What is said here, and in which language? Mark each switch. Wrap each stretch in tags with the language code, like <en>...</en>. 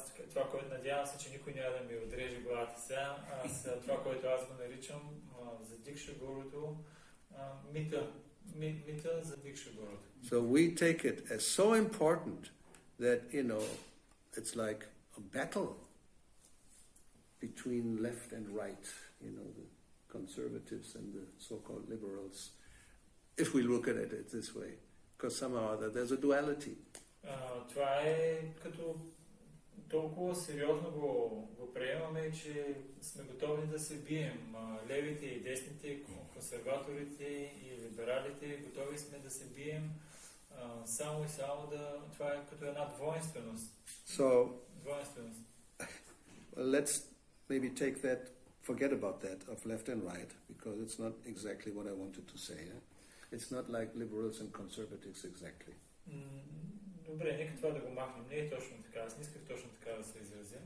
<bg>Това, което надявам се, че никой няма да ми отреже главата сега, това, което аз го наричам за дикша-гурото, мита за дикша-гурото.</bg> <en>So we take it as so important that, it's like a battle between left and right, the conservatives and the so-called liberals, if we look at it this way, because somehow or other there's a duality.</en> <bg>Това е като толкова сериозно го приемаме, че сме готови да се бием. Левите и десните, консерваторите и либералите, готови сме да се бием само и само това е като една двойственост. Двойственост.</bg> <en>Let's maybe forget about that of left and right, because it's not exactly what I wanted to say. It's not like liberals and conservatives exactly.</en> <bg>Добре, нека това да го махнем. Не е точно така. Аз не исках точно така да се изразя.</bg>